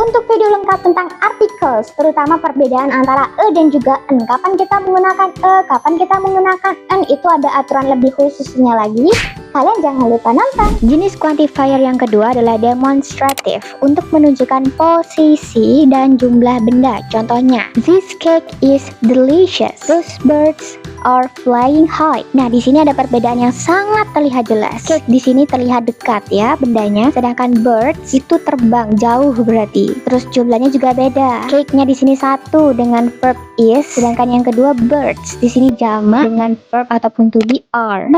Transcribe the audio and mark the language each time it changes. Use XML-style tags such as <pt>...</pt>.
<id>Untuk video lengkap tentang articles, terutama perbedaan antara e dan juga an, kapan kita menggunakan e, kapan kita menggunakan an, itu ada aturan lebih khususnya lagi. Kalian jangan lupa nonton. Jenis quantifier yang kedua adalah demonstrative, untuk menunjukkan posisi dan jumlah benda.</id> <en>Contohnya, this cake is delicious. Those birds are flying high.</en> <id>Nah, di sini ada perbedaan yang sangat terlihat jelas. Cake di sini terlihat dekat ya bendanya, sedangkan birds itu terbang jauh berarti. Terus jumlahnya juga beda. Cake-nya di sini satu dengan verb is, sedangkan yang kedua birds di sini jamak dengan verb ataupun to be are.</id>